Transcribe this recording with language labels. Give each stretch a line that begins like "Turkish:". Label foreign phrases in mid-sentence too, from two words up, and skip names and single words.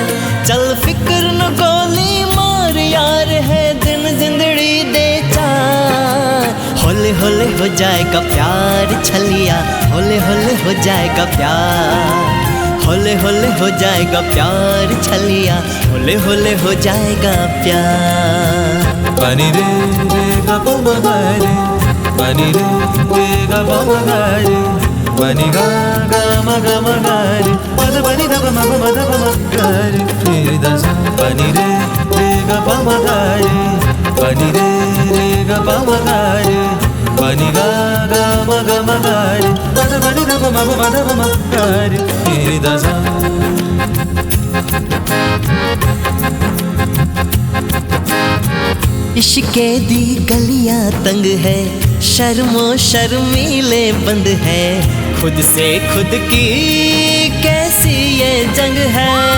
Hindi: चल फिक्र न गोली मार यार, है
Punjabi: दिन जिंदड़ी दे चार।
Hindi: हौले हौले हो जाएगा प्यार छलिया, हौले हौले हो जाएगा प्यार। हौले हौले हो जाएगा प्यार छलिया, हौले हौले हो जाएगा प्यार। पानी रे रे गा प म गा रे, पानी रे रे गा प म गा रे, पानी गा गा म गा रे, पद पानी दा प म दा प म गा रे, रे दा सा। पानी रे रे गा प म गा रे, पानी रे रे गा प म गा रे, पानी गा गा म गा रे, पद पानी दा प म दा प म गा रे, रे दा सा।
Punjabi: इश्क़े दी गलियां तंग है, शर्मो शर्मीले बंद है।
Hindi: खुद से खुद की कैसी ये जंग है।